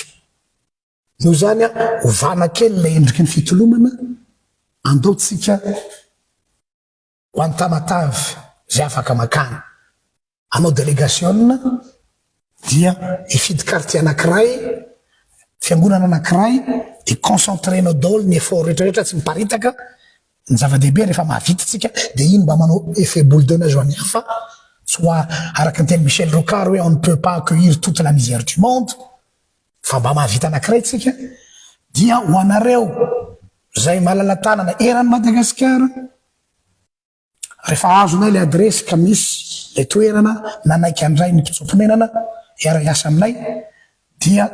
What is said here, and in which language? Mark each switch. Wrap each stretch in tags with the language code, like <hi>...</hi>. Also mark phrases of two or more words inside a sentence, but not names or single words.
<mg>Noho zany ho vana kely le endriky ny fitolomana andao tsika ho any Tamatavy zay afaka makany. Anao délégation dia ifidy quartier anankiray, fiangonana anankiray de concentrenao daholo ny effort rehetrarehetra tsy miparitaka ny zava-dehibe rehefa mahavita tsika de iny mba manao</mg> <fr>effet boule de neige</fr> <mg>ho any hafa tsy ho araka ny teny Michel Rocard hoe</mg> <fr>on ne peut pas accueillir toute la misère du monde</fr> <mg>fa mba mahavita anankiray tsika dia ho anareo zay malala tanana eran'ny Madagasikara rehefa azonay le adresy ka misy le toerana nanaiky andray ny mpitsomponenana iara-iasa aminay dia</mg>